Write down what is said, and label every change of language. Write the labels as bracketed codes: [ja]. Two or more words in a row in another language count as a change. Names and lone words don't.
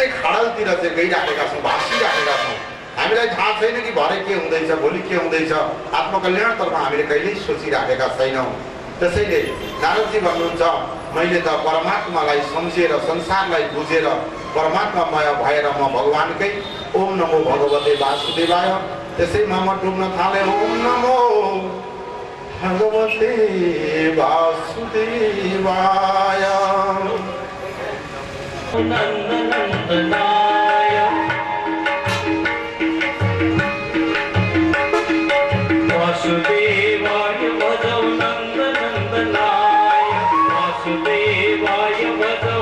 [ne] खाडलतिर चाहिँ गइराखेका छौँ भाँसिराखेका छौँ हामीलाई थाहा छैन कि भरे के हुँदैछ भोलि के हुँदैछ आत्मकल्याणतर्फ हामीले कहिल्यै सोचिराखेका छैनौँ त्यसैले नारदजी भन्नुहुन्छ मैले त परमात्मालाई सम्झेर संसारलाई बुझेर परमात्मामय भएर म भगवानकै [sa] ओम नमो भगवते वासुदेवाय [ne] त्यसैमा म डुब्न थालेँ [sa] ओम नमो भगवते वासुदेवाय नंदनंदनाय वासुदेवाय भजौ नंदनंदनाय वासुदेवाय भजौ